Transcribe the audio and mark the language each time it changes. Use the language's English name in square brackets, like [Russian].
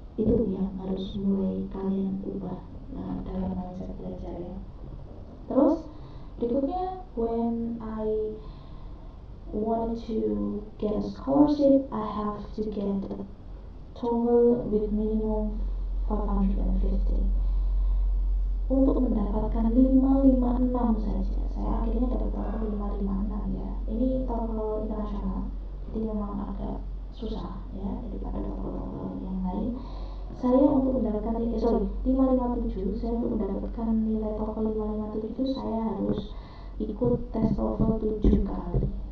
[Indonesian] Itu yang harus mulai kalian ubah dalam mindset belajar ya. Terus berikutnya, [English] when I wanted to get a scholarship, I have to get a TOEFL with minimum 550. [Indonesian] Untuk mendapatkan 556 saja, saya akhirnya dapat TOEFL 556 ya. Ini TOEFL internasional, jadi memang agak susah ya daripada TOEFL yang lain. Saya untuk mendapatkan 557, saya untuk mendapatkan nilai TOEFL 557 itu saya harus ikut tes TOEFL 7 kali.